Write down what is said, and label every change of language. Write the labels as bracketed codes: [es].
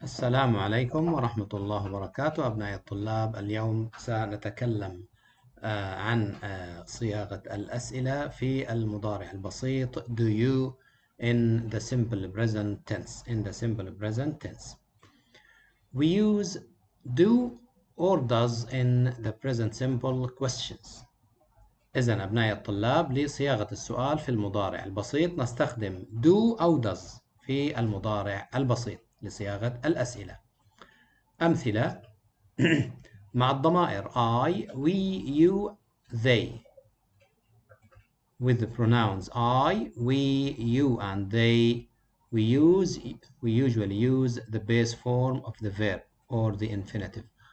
[ar] السلام عليكم ورحمة الله وبركاته أبناء الطلاب. اليوم سنتكلم عن صياغة الأسئلة في المضارع البسيط. [en] Do you in the simple present tense. In the simple present tense we use do or does in the present simple questions. [ar] إذن أبناء الطلاب لصياغة السؤال في المضارع البسيط نستخدم do أو does في المضارع البسيط لصياغة الأسئلة. أمثلة مع الضمائر [en] I, we, you, they. With the pronouns I, we, you, and they, we usually use the base form of the verb or the infinitive.